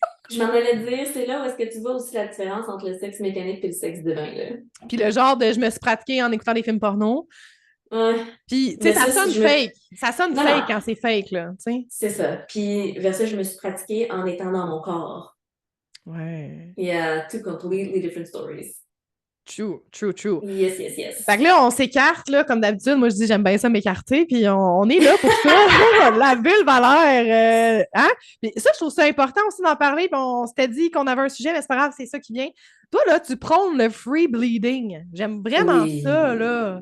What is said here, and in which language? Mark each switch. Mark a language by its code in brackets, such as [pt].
[fr] Je m'en allais dire, c'est là où est-ce que tu vois aussi la différence entre le sexe mécanique et le sexe divin, là. Puis le genre de je me suis pratiquée en écoutant des films porno. Ouais. Puis, tu sais, Mais ça sonne fake. Ça sonne Non, fake non. quand c'est fake, là, tu sais. C'est ça. Puis, versus, je me suis pratiquée en étant dans mon corps. Ouais. [en] Yeah, two completely different stories. True. Yes. [fr] Fait que là, on s'écarte, là, comme d'habitude. Moi, je dis, j'aime bien ça m'écarter, puis on est là pour ça. La vulve a l'air... hein? Mais ça, je trouve ça important aussi d'en parler, puis on s'était dit qu'on avait un sujet, mais c'est pas grave, c'est ça qui vient. Toi, là, tu prônes le free bleeding. J'aime vraiment ça, là.